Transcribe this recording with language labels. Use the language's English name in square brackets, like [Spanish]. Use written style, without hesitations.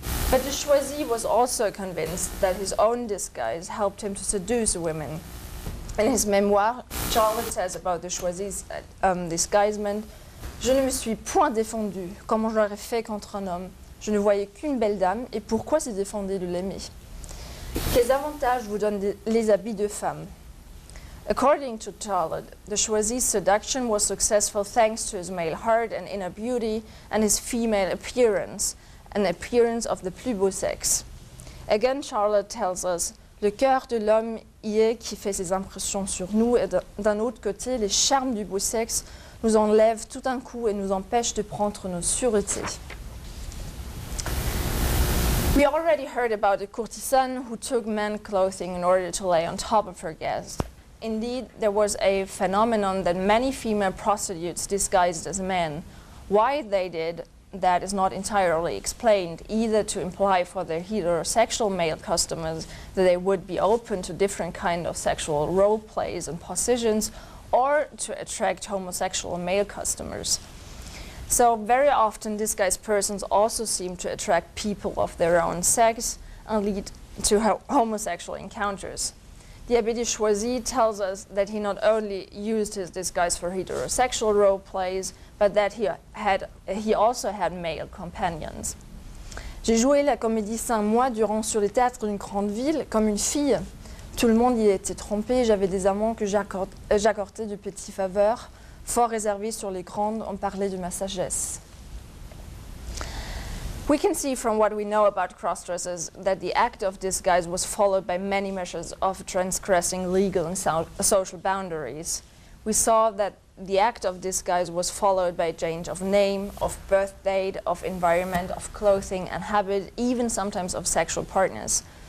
[English] But de Choisy was also convinced that his own disguise helped him to seduce women. In his memoir, Charlotte says about de Choisy's disguisement, [French] « Je ne me suis point défendue, comme j'aurais fait contre un homme. Je ne voyais qu'une belle dame, et pourquoi se défendait de l'aimer? Quels avantages vous donnent les habits de femme? [English] » According to Charlotte, de Choisy's seduction was successful thanks to his male heart and inner beauty and his female appearance, an appearance of the [French] plus beau sexe. [English] Again, Charlotte tells us, [French] le cœur de l'homme y est qui fait ses impressions sur nous, et d'un autre côté, les charmes du beau sexe nous enlèvent tout d'un coup et nous empêchent de prendre nos sûretés. [English] We already heard about a courtesan who took men's clothing in order to lay on top of her guest. Indeed, there was a phenomenon that many female prostitutes disguised as men. Why they did that is not entirely explained, either to imply for their heterosexual male customers that they would be open to different kind of sexual role plays and positions, or to attract homosexual male customers. So very often disguised persons also seem to attract people of their own sex and lead to homosexual encounters. The Abbé de Choisy tells us that he not only used his disguise for heterosexual role plays, but that he also had male companions. [French] J'ai joué la comédie 5 mois durant sur les théâtres d'une grande ville comme une fille. Tout le monde y était trompé, j'avais des amants que j'accordais de petites faveurs. Fort réservés sur les grandes, on parlait de ma sagesse. [English] We can see from what we know about cross-dressers that the act of disguise was followed by many measures of transgressing legal and social boundaries. We saw that the act of disguise was followed by change of name, of birth date, of environment, of clothing and habit, even sometimes of sexual partners.